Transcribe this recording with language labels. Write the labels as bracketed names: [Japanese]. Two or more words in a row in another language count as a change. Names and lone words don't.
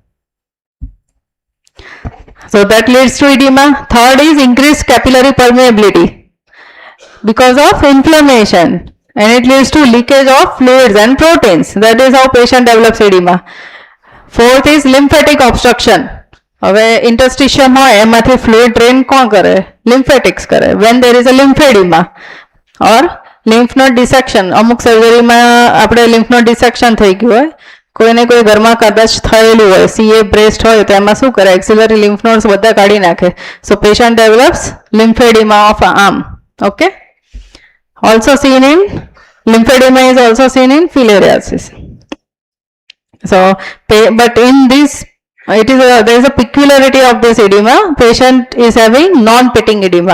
[English] So that leads to edema. Third is increased capillary permeability because of inflammation, and it leads to leakage of fluids and proteins. That is how patient develops edema. Fourth is lymphatic obstruction. [Gujarati] હવે interstitium હોય એમાંથી [English] fluid drain [Gujarati] કોણ કરે? Lymphatics કરે. [English] When there is a lymphedema or lymph node dissection, [Gujarati] અમુક સર્જરીમાં આપણે [English] lymph node dissection [Gujarati] થઈ ગયું હોય, કોઈને કોઈ ઘરમાં કદાચ થયેલું હોય, [English] CA breast [Gujarati] હોય તો એમાં શું કરે? [English] Axillary lymph nodes [Gujarati] બધા કાઢી નાખે. [English] So patient develops lymphedema of arm. Okay. Also seen in lymphedema is also seen in filariasis. So, but in this, there is a peculiarity of this edema. Patient is having non-pitting edema.